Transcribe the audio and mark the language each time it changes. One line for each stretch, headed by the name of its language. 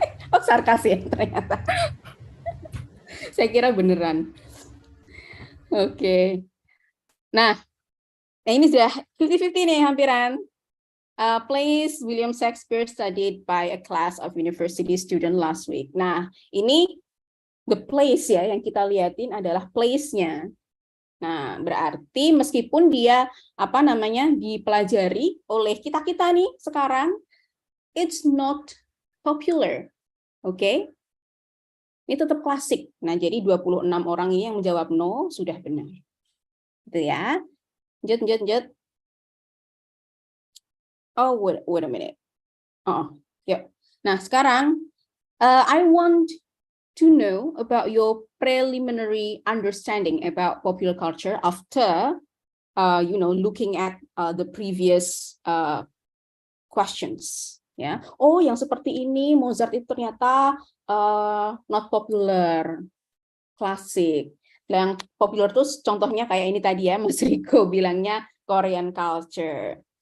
Indonesian: Oh sarkas ya ternyata. Saya kira beneran. Oke. Nah, ini sudah 50-50 nih hampiran.
English: Plays William Shakespeare studied by a class of university student last week.
Indonesian: Nah, ini
English: the plays
Indonesian: ya yang kita liatin adalah plays-nya. Nah, berarti meskipun dia dipelajari oleh kita-kita nih sekarang,
English: it's not popular.
Indonesian: Oke? Ini tetap klasik. Nah, jadi 26 orang ini yang menjawab no sudah benar. Gitu ya. Lanjut.
English: Oh, wait a minute. Yuk.
Indonesian: Nah, sekarang
English: I want to know about your preliminary understanding about popular culture after looking at the previous questions.
Indonesian: Ya. Oh, yang seperti ini Mozart itu ternyata
English: not popular,
Indonesian: klasik. Yang popular terus contohnya kayak ini tadi ya, Mas Riko bilangnya Korean culture.